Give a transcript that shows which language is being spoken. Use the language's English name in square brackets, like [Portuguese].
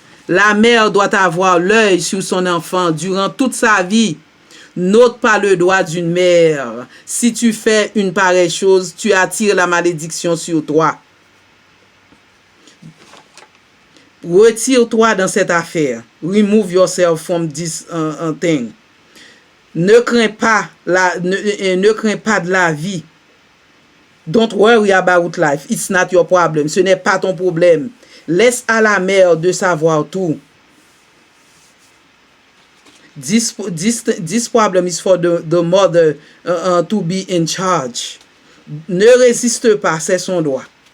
[French] La mère doit avoir l'œil sur son enfant durant toute sa vie. N'ôte pas le doigt d'une mère. Si tu fais une pareille chose, tu attires la malédiction sur toi. Retire-toi dans cette affaire. [English] Remove yourself from this thing. [French] Ne crains pas de la vie. [English] Don't worry about life. It's not your problem. [French] Ce n'est pas ton problème. Laisse à la mère de savoir tout. [English] This problem is for the mother to be in charge. [French] Ne résiste pas, c'est son droit.